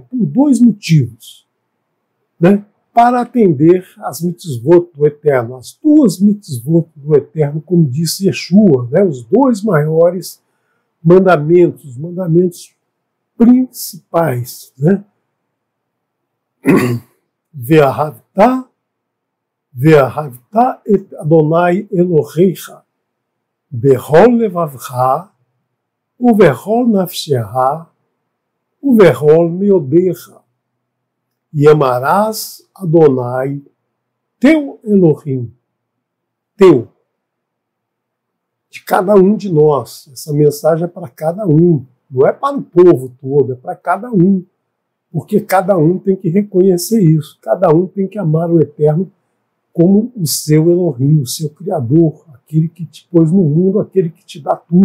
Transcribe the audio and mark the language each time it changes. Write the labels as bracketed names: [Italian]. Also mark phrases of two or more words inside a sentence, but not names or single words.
[Portuguese] Por dois motivos. Né? Para atender às mitzvot do Eterno, as duas mitzvot do Eterno, como disse Yeshua, né? Os dois maiores mandamentos, os mandamentos principais. Né? [Hebrew] ואהבת את אדוני אלהיך בכל לבבך ובכל נפשך ובכל מאדך e amarás Adonai teu Elohim, teu. [Portuguese] de cada um de nós. Essa mensagem é para cada um, não é para o povo todo, é para cada um. Porque cada um tem que reconhecer isso, cada um tem que amar o Eterno como o seu Elohim, o seu Criador, aquele que te pôs no mundo, aquele que te dá tudo.